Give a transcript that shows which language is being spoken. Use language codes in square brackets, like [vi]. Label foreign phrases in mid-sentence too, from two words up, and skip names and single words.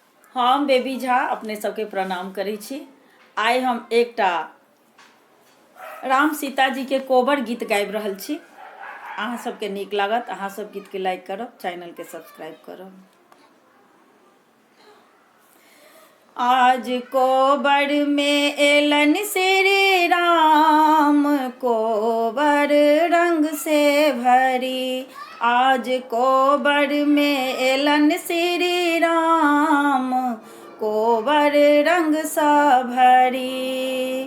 [mai] हम बेबी झा अपने सबके प्रणाम करै छी। आइ हम एकटा राम सीता जी के कोबर गीत गाबि रहल छी। अहाँ सबके नीक लागत, अहाँ सब गीत के लाइक करब, चैनल के सब्सक्राइब करब। आज कोबर में एलन श्री राम, कोबर रंग से भरी। आज कोबर में एलन श्री राम, कोबर रंग सा भरी।